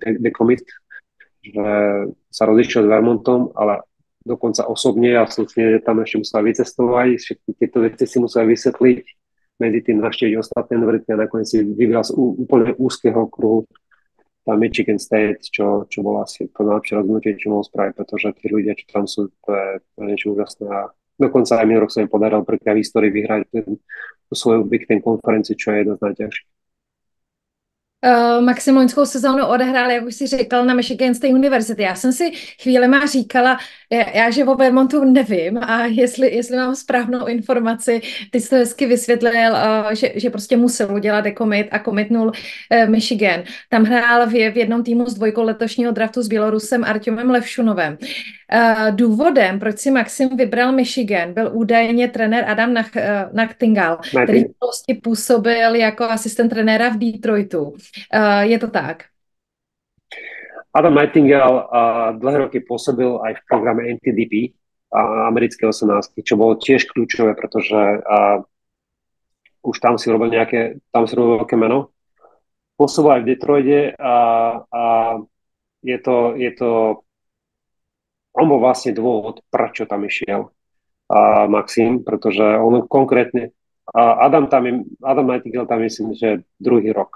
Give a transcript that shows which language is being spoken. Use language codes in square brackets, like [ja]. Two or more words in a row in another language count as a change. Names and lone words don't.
[sk] Decommit, že sa rozišiel s Vermontom, ale dokonca osobne a slušne, že tam ešte musel vycestovať, všetky tieto veci si musel vysvetliť, medzi tým navštíviť ostatné univerzity a nakoniec si vybral z úplne úzkeho kruhu Michigan State, čo bolo asi to najlepšie rozhodnutie, čo mohol spraviť, pretože tí ľudia, čo tam sú, to je niečo úžasné. A dokonca aj minulý rok sa im podarilo prvýkrát v histórii vyhrať tú svoju Big Ten konferencii, čo je jedna z najťažších. [cs] Maxim loňskou sezónu odehrál, jak už si říkal, na Michigan State University. Já jsem si chvílema říkala, já že o Vermontu nevím a jestli mám správnou informaci, ty jsi to hezky vysvětlil, že prostě musel udělat decommit a commitnul Michigan. Tam hrál v jednom týmu z dvojkou letošního draftu s Bělorusem Artemem Levšunovem. Důvodem, proč si Maxim vybral Michigan, byl údajně trenér Adam Nachtingal, který prostě působil jako asistent trenéra v Detroitu. Je to tak? [sk] Adam Nightingale dlhé roky pôsobil aj v programe NTDP, americké 18, čo bolo tiež kľúčové, pretože už tam si robil veľké meno. Pôsobil aj v Detroite a je to on bol vlastne dôvod, prečo tam išiel Maxim, pretože on konkrétne Adam Nightingale tam myslím, že druhý rok.